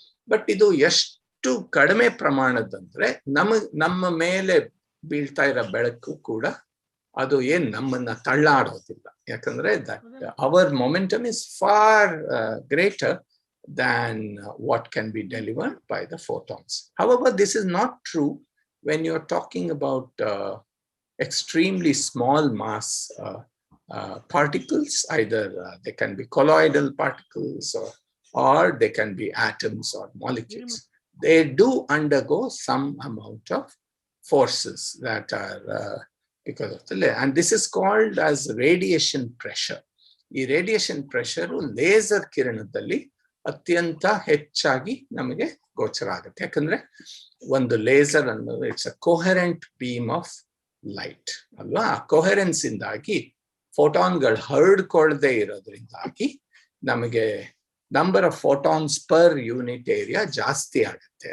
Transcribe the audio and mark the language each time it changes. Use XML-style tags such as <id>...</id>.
<kn>But ಇದು ಎಷ್ಟು ಕಡಿಮೆ ಪ್ರಮಾಣದಂದ್ರೆ ನಮ್ಮ ಮೇಲೆ ಬೀಳ್ತಾ ಇರೋ ಬೆಳಕು ಕೂಡ ಅದು ಏನ್ ನಮ್ಮನ್ನ ತಳ್ಳಾಡೋದಿಲ್ಲ, ಯಾಕಂದ್ರೆ</kn> <en>Our momentum is far greater than what can be delivered by the photons. However, this is not true when you're talking about extremely small mass particles. Either they can be colloidal particles or they can be atoms or molecules. They do undergo some amount of forces that are because of the layer. And this is called as radiation pressure.</en> <kn>ಈ radiation pressure laser ಕಿರಣದಲ್ಲಿ ಅತ್ಯಂತ ಹೆಚ್ಚಾಗಿ ನಮಗೆ ಗೋಚರ ಆಗುತ್ತೆ. ಯಾಕಂದ್ರೆ ಒಂದು laser ಅನ್ನೋದು</kn> <en>it's a coherent beam of light</en> <kn>ಅಲ್ವಾ. ಆ ಕೊಹರೆನ್ಸ್ ಇಂದಾಗಿ ಫೋಟಾನ್ಗಳು ಹರಡ್ಕೊಳ್ಳದೆ ಇರೋದ್ರಿಂದಾಗಿ ನಮಗೆ</kn> <en>number of photons per unit area</en> <kn>ಜಾಸ್ತಿ ಆಗುತ್ತೆ.</kn>